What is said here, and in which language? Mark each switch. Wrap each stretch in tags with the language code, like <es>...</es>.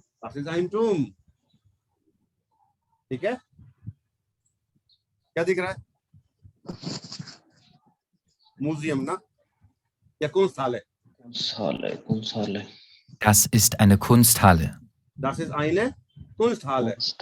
<de>Das ist ein Turm,</de> <hi>ठीक है? क्या दिख रहा है? म्यूजियम ना, या Kunsthalle?</hi> <de>Kunsthalle. Das ist eine Kunsthalle. Das ist eine Kunsthalle.</de>